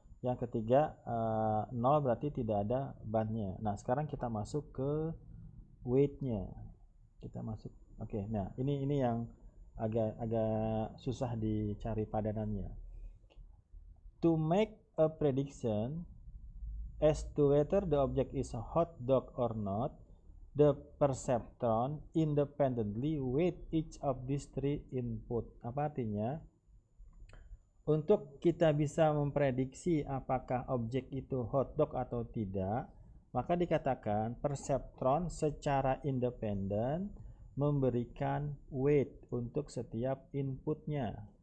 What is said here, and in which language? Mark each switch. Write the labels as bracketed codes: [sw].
[id] Yang ketiga 0, berarti tidak ada bannya. Nah, sekarang kita masuk ke weight-nya. Kita masuk. Oke, nah ini yang agak susah dicari padanannya. [en] To make a prediction as to whether the object is a hot dog or not, the perceptron independently weight each of these three input. [id] Apa artinya? Untuk kita bisa memprediksi apakah objek itu hot dog atau tidak, maka dikatakan perseptron secara independen memberikan weight untuk setiap inputnya.